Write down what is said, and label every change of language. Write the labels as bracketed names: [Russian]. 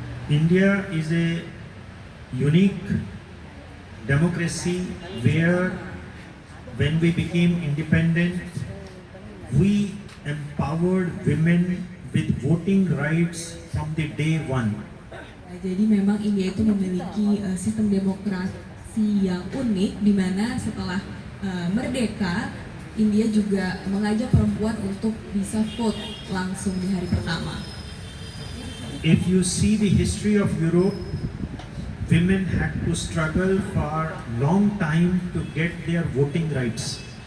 [English] India is a unique democracy where when we became independent, we empowered women with voting rights from the day one. [Indonesian] Nah, jadi memang India itu memiliki sistem demokrasi yang unik, di mana setelah merdeka, India juga mengajak perempuan untuk bisa vote langsung di hari pertama. [English] If you see the history of Europe, women had to struggle for long time to get their voting rights.